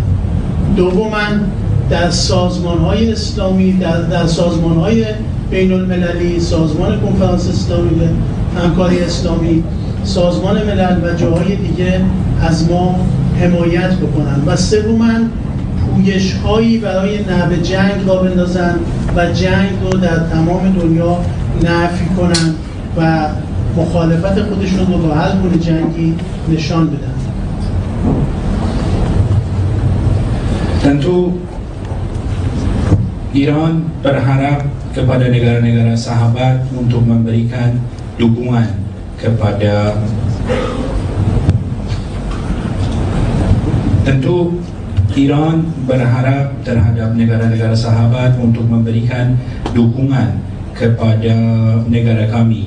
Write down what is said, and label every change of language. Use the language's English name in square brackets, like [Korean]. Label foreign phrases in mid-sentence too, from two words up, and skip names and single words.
[Persian] دوما در سازمان‌های اسلامی، در سازمان‌های بین المللی، سازمان کنفرانس اسلامی، همکاری اسلامی، سازمان ملل و جاهای دیگه از ما حمایت بکنند. و سوما پویش‌هایی برای نبض جنگ را بندازند و جنگ رو در تمام دنیا نفی کنند و مخالفت خودشون رو با هر گونه جنگی نشان بدن. [Indonesian] Tentu Iran berharap kepada negara-negara sahabat untuk memberikan dukungan kepada Iran berharap terhadap negara-negara sahabat untuk memberikan dukungan kepada negara kami.